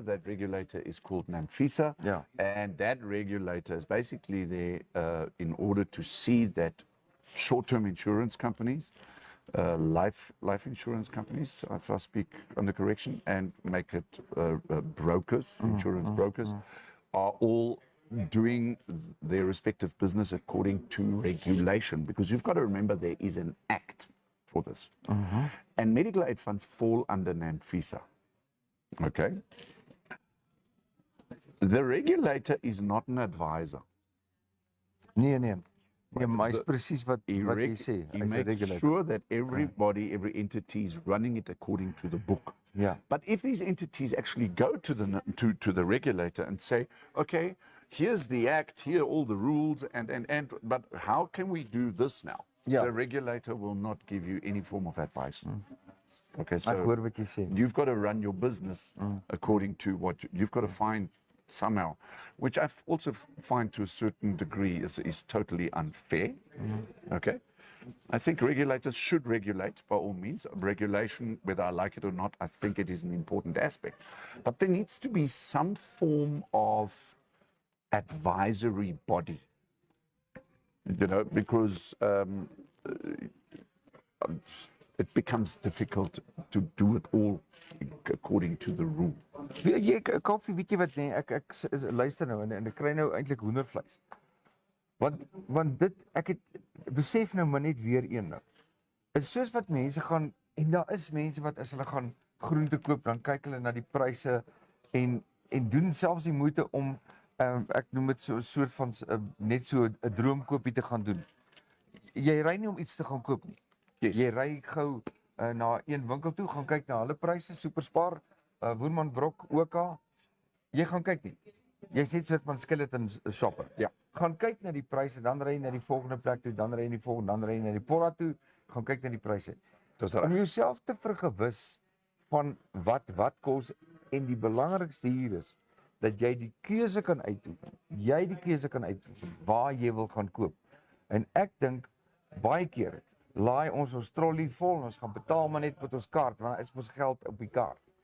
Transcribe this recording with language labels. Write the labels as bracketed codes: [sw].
[en] That regulator is called NAMFISA, and that regulator is basically there in order to see that short-term insurance companies, life insurance companies, if I speak under correction, and make it brokers, insurance brokers, are all doing their respective business according to regulation, because you've got to remember there is an act for this. And medical aid funds fall under NAMFISA. Okay? The regulator is not an advisor. [af] Nee, maar is presies wat jy sê. [en] He makes sure that everybody, every entity is running it according to the book. But if these entities actually go to the regulator and say, okay, here's the act, here are all the rules, but how can we do this now? The regulator will not give you any form of advice. Okay, so [af] ek hoor wat jy sê. [en] You've got to run your business according to what you've got to find somehow, which I also find to a certain degree is totally unfair. Okay, I think regulators should regulate by all means. Regulation, whether I like it or not, I think it is an important aspect. But there needs to be some form of advisory body you know, because it becomes difficult to do it all according to the rule. [af] Kaufeee, weet jy wat nee, ek luister nou en ek kry nou eintlik hoendervleis. Want dit ek het besef nou maar net weer een nou. Is soos wat mense gaan en daar is mense wat as hulle gaan groente koop, dan kyk hulle na die pryse en doen selfs die moeite om ek noem dit so 'n soort van net so 'n droomkoopie te gaan doen. Jy ry nie om iets te gaan koop nie. [en] Yes. [af] Jy ry gou na een winkel toe, gaan kyk na hulle pryse, Superspar, Woerman Brok, OK. Jy gaan kyk nie. Jy's net soort van skeleton shopper. Ja. Gaan kyk na die pryse, dan ry jy na die volgende plek toe, dan ry jy na die volgende, dan ry jy na die porra toe, gaan kyk na die pryse. Dis reg. Om jouself te vergewis van wat kos en die belangrikste hier is dat jy die keuse kan uitoefen. Jy die keuse kan uitoefen waar jy wil gaan koop. En ek dink baie keer laai ons trolley vol en ons gaan betaal maar net met ons kaart want daar is mos geld op die kaart.